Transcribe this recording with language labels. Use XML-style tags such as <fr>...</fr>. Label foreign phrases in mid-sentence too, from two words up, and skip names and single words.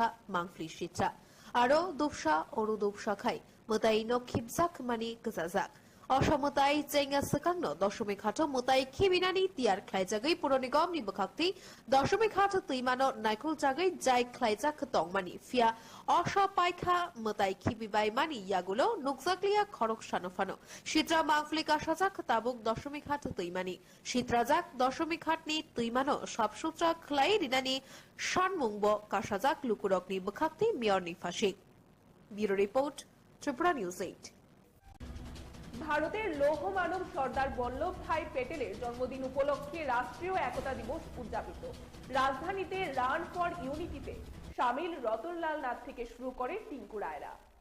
<trp>मांफ्लि शित्रा आरो दुबसा अरु दुबसा खाय मोताइ नखिबजाक मानि गजाजाक অসমতাই চেঙ্গা সকাংন দশমিক হাট মোতাই খিবিনানি তিয়ার খ্লাইজাগৈ পুর নিগমনি বখাক্তি দশমিক হাট তৈমানো নাইকুল জাগৈ যাই খ্লাইজাক তংমানি ফিয়া অসপাইখা মোতাই খিবিবাই মানি ইয়াগুলো নুকজাকলিয়া খরক সানফানো শিত্রা মাংফলিকা সাজাক তাবুক দশমিক হাট তৈমানি শিত্রাজাক দশমিক হাটনি তৈমানো সবসূত্রা খ্লাই রিনানি শানমুংব কাসাজাক লুকুরকনি বখাক্তি মিয়রনি ফাশি</trp> <en>bureau report</en> <trp>ত্রিপুরা নিউজ 8</trp> <bn>ভারতের লৌহ মানব সর্দার বল্লভ ভাই প্যাটেলের জন্মদিন উপলক্ষে রাষ্ট্রীয় একতা দিবস উদযাপিত রাজধানীতে রান ফর ইউনিটিতে শামিল রতনলাল নাথ থেকে শুরু করে টিঙ্কু রায়রা</bn>